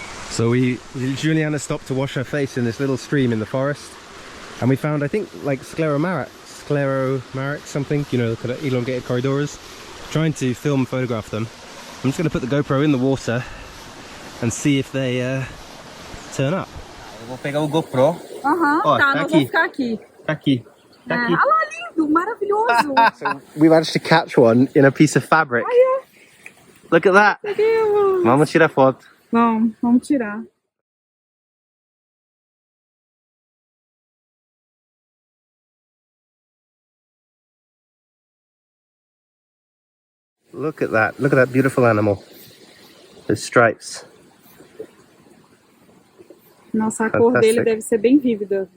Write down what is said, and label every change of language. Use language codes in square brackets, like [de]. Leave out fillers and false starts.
[en] So Juliana stopped to wash her face in this little stream in the forest. And we found, I think, like scleromyrax, something, you know, look at elongated corridors. Trying to film and photograph them. I'm just going to put the GoPro in the water and see if they turn up. [pt] Eu vou pegar o GoPro. Ó, tá, nós vamos ficar aqui. Tá aqui. Tá aqui. Olha lá, lindo, maravilhoso. [en] So we managed to catch one in a piece of fabric. Look at that. [pt] Meu Deus. Vamos tirar foto. Vamos tirar. [en] Look at that beautiful animal. The stripes. [pt] Nossa, a cor dele deve ser bem vívida.